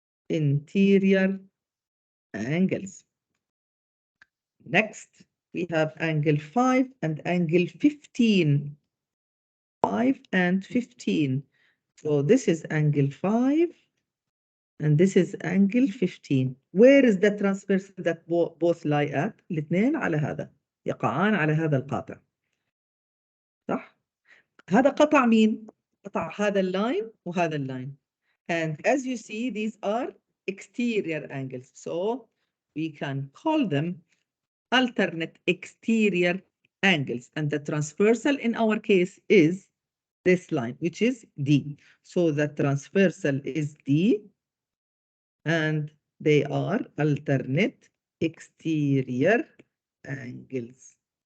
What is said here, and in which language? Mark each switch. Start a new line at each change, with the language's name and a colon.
English: interior angles. Next, we have angle 5 and angle 15. 5 and 15. So this is angle 5 and this is angle 15. Where is the transversal that both lie at?
Arabic: الاثنين على هذا، يقعان على هذا القاطع. صح؟ هذا قطع مين؟ قطع هذا اللاين وهذا اللاين.
English: And as you see, these are exterior angles. So we can call them alternate exterior angles. And the transversal in our case is this line, which is D. So the transversal is D, and they are alternate exterior angles.